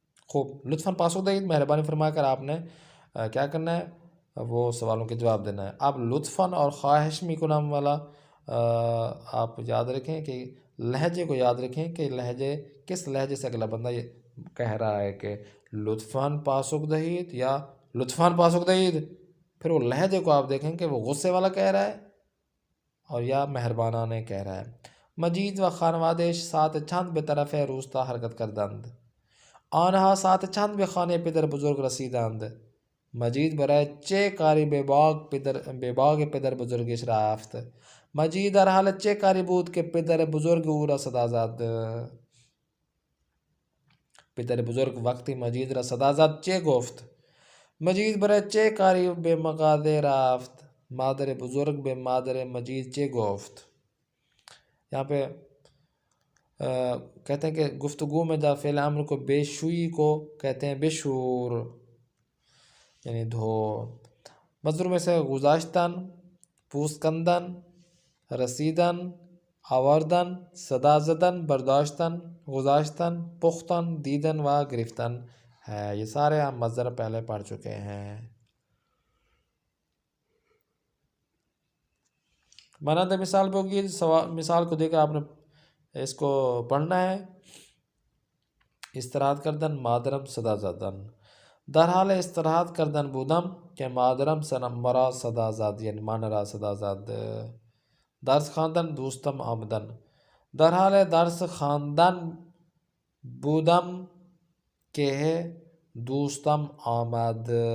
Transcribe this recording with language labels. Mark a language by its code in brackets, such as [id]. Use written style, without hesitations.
[ur] خوب، [fa] لطفاً پاسخ دہید، [ur] مہربانی فرما کر آپ نے کیا کرنا ہے، وہ سوالوں کے جواب دینا ہے۔ اب لطفاً اور خواہش می کنم والا آپ یاد رکھیں کہ لہجے کو یاد رکھیں کہ کس لہجے سے اگلا بندہ یہ کہہ رہا ہے کہ لطفاً پاسخ دہید یا لطفاً پاسخ دہید. پھر وہ لہجے کو آپ دیکھیں کہ وہ غصے والا کہہ رہا ہے اور یا مہربانانه کہہ رہا ہے. [fa] مجید و خانوادش ساعت چند به طرف روستا حرکت کردند. آنها ساعت چند به خانه پدر بزرگ رسیدند. مجید برای چه کاری به باغ پدر بزرگش رفت. مجید در حال چه کاری بود که پدر بزرگ او را صدا زد. پدر بزرگ وقتی مجید را صدا زد چه گفت. مجید برای چه کاری به مغازه رفت. مادر بزرگ به مادر مجید چه گفت. [ur] یہاں پہ کہتے ہیں کہ گفتگو میں جب فعل امر کو بے شوئی کو کہتے ہیں بشور یعنی دھو. مصدر میں سے گذاشتن، پوسکندن، رسیدن، آوردن، صدا زدن، برداشتن، گذاشتن، پختن، دیدن و گرفتن ہے. یہ سارے ہم مصدر پہلے پڑھ چکے ہیں. مانند مثال پہ ہوگی. مثال کو دیکھ کر آپ نے اس کو پڑھنا ہے. [fa] استراحت کردن مادرم صدا زدن. در حال استراحت کردن بودم که مادرم مرا صدا زد یعنی من را صدا زد. درس خواندن دوستم آمدن. در حال درس خواندن بودم که دوستم آمد.